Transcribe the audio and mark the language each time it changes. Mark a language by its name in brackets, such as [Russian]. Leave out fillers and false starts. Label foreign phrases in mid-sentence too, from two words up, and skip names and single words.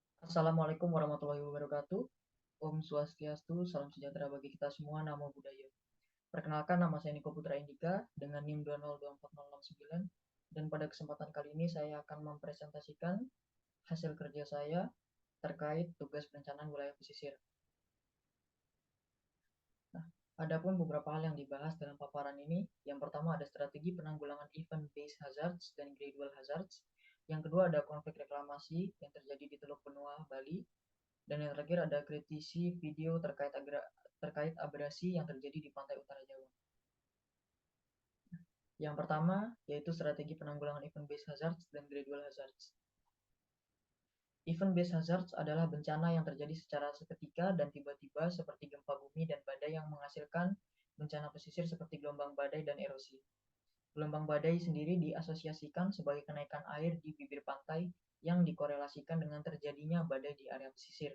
[Arabic] السلام عليكم ورحمة الله وبركاته. [Balinese] Om Swastiastu, [Indonesian] salam sejahtera bagi kita semua, [Pali] namo buddhaya. [Indonesian] Perkenalkan, nama saya Niko Putra Indika dengan NIM 2024069, dan pada kesempatan kali ini saya akan mempresentasikan hasil kerja saya terkait tugas perencanaan wilayah pesisir. Nah, adapun beberapa hal yang dibahas dalam paparan ini. Yang pertama ada strategi penanggulangan [English] event-based hazards [Indonesian] dan [English] gradual hazards. [Indonesian] Yang kedua ada konflik reklamasi yang terjadi di Teluk Benua, Bali. Dan yang terakhir ada kritisi video terkait abrasi yang terjadi di pantai utara Jawa. Yang pertama yaitu strategi penanggulangan [English] event-based hazards [Indonesian] dan [English] gradual hazards. Event-based hazards [Indonesian] adalah bencana yang terjadi secara seketika dan tiba-tiba seperti gempa bumi dan badai yang menghasilkan bencana pesisir seperti gelombang badai dan erosi. Gelombang badai sendiri diasosiasikan sebagai kenaikan air di bibir pantai yang dikorelasikan dengan terjadinya badai di area pesisir.